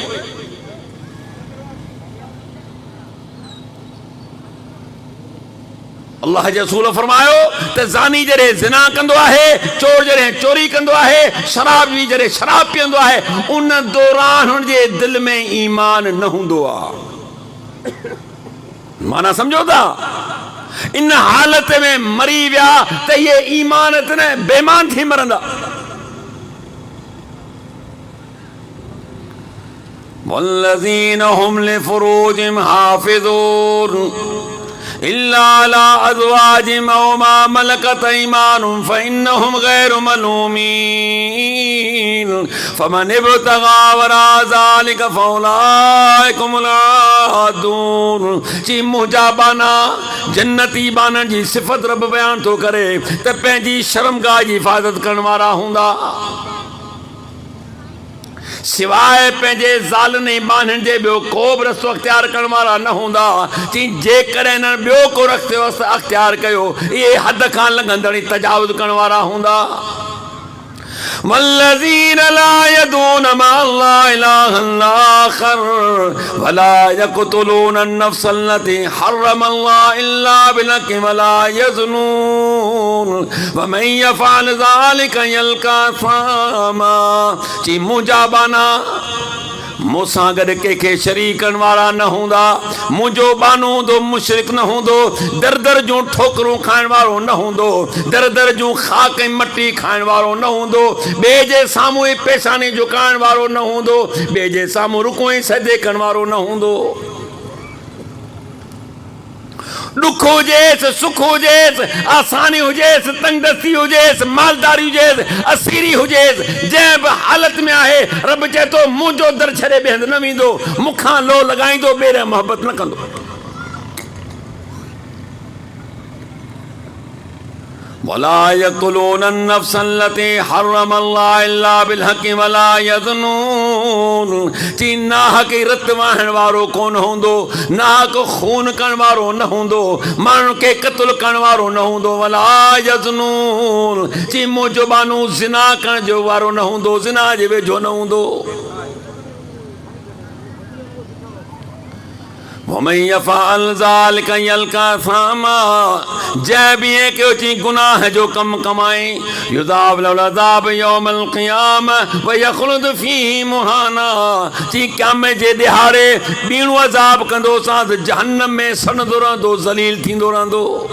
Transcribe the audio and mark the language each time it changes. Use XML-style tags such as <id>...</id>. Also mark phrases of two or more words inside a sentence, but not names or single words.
<sd>अल्लाह जे रसूल फरमायो त ज़ानी जॾहिं ज़िना कंदो आहे, चोर जॾहिं चोरी कंदो आहे, शराबी जॾहिं शराब पीअंदो आहे, उन दौरान हुनजे दिलि में ईमान न हूंदो आहे। माना सम्झो था, इन हालत में मरी विया त ये ईमान न बेमान थी मरंदा।</sd> <ar>والذين هم لفروجهم حافظون إلا على أزواجهم أو ما ملكت أيمانهم فإنهم غير ملومين فمن ابتغى وراء ذلك فأولئك هم العادون.</ar> <sd>ची मुजाबाना जन्नती बानन जी सिफ़त रब बयान तो करे त पंहिंजी शर्मगाह जी हिफ़ाज़त करण वारा हूंदा, सिवाय पंहिंजे ज़ालनि बाननि जे ॿियो को बि रस्तो अख़्तियार करण वारा न हूंदा। चई जेकॾहिं हिननि ॿियो को रस्तो अख़्तियार कयो इहे हद खां लंघंदड़ तजावुज़ करण वारा हूंदा।</sd> <ar>والذين لا يدعون مع الله إلها آخر ولا يقتلون النفس التي حرم الله إلا بالحق ولا يزنون ومن يفعل ذلك يلق أثاما.</ar> <sd>ची मुजाबाना मूंसां गॾु कंहिंखे शरीक करण वारा न हूंदा, मुंहिंजो बानो हूंदो मुशरिक न हूंदो, दर दर जूं ठोकरूं खाइण वारो न हूंदो, दर दर जूं खाक ऐं मटी खाइण वारो न हूंदो, ॿिए जे साम्हूं ई पेशानी झुकाइण वारो न हूंदो, ॿिए जे साम्हूं रुको ऐं सजे करण वारो न हूंदो। दुख हुजेसि सुख हुजेसि, आसानी हुजेसि तंगदस्ती हुजेसि, मालदारी हुजेसि, असीरी हुजेसि, जंहिं बि हालत में आहे रब चए थो मुंहिंजो दर छॾे ॿिए हंधि न वेंदो, मूंखां लो लॻाईंदो, ॿेरे मोहबत न कंदो।</sd> <ar>ولا يقتلون النفس التي حرم الله إلا بالحق ولا يزنون.</ar> <sd>चई नाहक़ रत वाहण वारो कोन हूंदो, नाहक़ खून करण वारो न हूंदो, माण्हुनि खे क़त्ल करण वारो न हूंदो।</sd> <ar>ولا يزنون</ar> <sd>चई मुंहिंजो बानो ज़िना करण जो वारो न हूंदो, ज़िना जे वेझो न हूंदो।</sd> <ar>ومن يفعل ذلك يلق أثاما.</ar> <sd>जंहिं बि ईअं कयो चई गुनाह जो कमु कमाए</sd> <ar>يضاعف له العذاب يوم القيامة ويخلد فيه مهانا.</ar> <sd>चई क़यामत जे ॾिहाड़े ॿीणो अज़ाब कंदो सां जहन्नम में सड़ंदो रहंदो, ज़लील थींदो रहंदो।</sd>